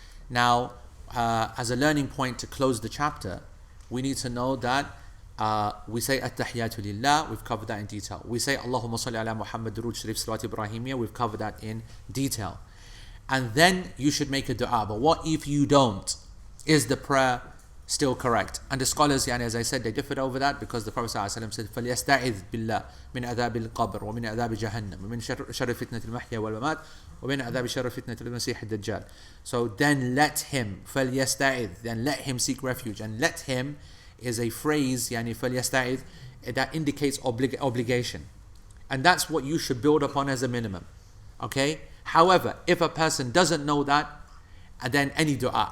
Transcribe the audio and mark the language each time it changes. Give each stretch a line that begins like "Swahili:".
English: Now, as a learning point to close the chapter, we need to know that we say At-Tahiyatu Lillah, we've covered that in detail. We say Allahumma salli ala Muhammad Durood Sharif Salawat Ibrahimiyya, we've covered that in detail. And then you should make a dua. But what if you don't? Is the prayer still correct? And the scholars, yani, as I said, they differed over that because the Prophet ﷺ said,
Arabic: فَلْيَسْتَعِذْ بِاللَّهِ مِنْ عَذَابِ الْقَبْرِ وَمِنْ عَذَابِ جَهَنَّمَ وَمِنْ شَرِّ فِتْنَةِ الْمَحْيَا وَالْمَمَاتِ وَمِنْ عَذَابِ شَرِّ فِتْنَةِ الْمَسِيحِ الدَّجَّالِ.
English: So then let him,
Arabic: فَلْيَسْتَعِذْ,
English: then let him seek refuge. And let him is a phrase, yani
Arabic: فَلْيَسْتَعِذْ,
English: that indicates obligation. And that's what you should build upon as a minimum. Okay? However, if a person doesn't know that, then any dua.